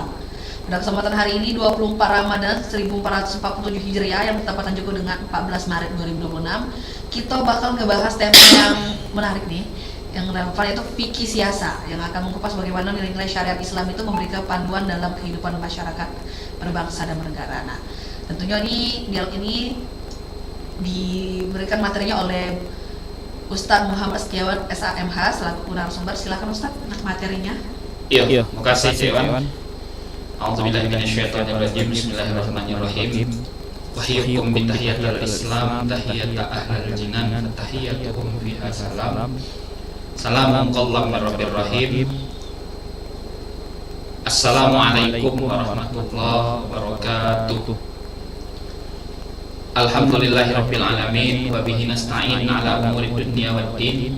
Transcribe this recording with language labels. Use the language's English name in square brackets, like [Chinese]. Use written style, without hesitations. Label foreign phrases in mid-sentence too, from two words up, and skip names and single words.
[Indonesian] Pada kesempatan hari ini 24 Ramadan 1447 Hijriah yang bertepatan juga dengan 14 Maret 2026, kita bakal ngebahas tema yang menarik nih, yang relevan, yaitu fikih siasa yang akan mengupas bagaimana nilai-nilai syariat Islam itu memberikan panduan dalam kehidupan masyarakat berbangsa dan bernegara. Nah, tentunya dialog ini diberikan materinya oleh Ustadz Muhammad Setiawan SHMH selaku narasumber. Silakan Ustadz materinya. Iya, makasih Iwan. [Arabic] أعوذ بالله من الشيطان الرجيم. بسم الله الرحمن الرحيم. وأحييكم بتحية الإسلام تحية أهل الجنان تحيتهم فيها سلام. سلام قولا من رب رحيم. السلام عليكم ورحمة الله وبركاته. الحمد لله رب العالمين وبه نستعين على أمور الدنيا والدين.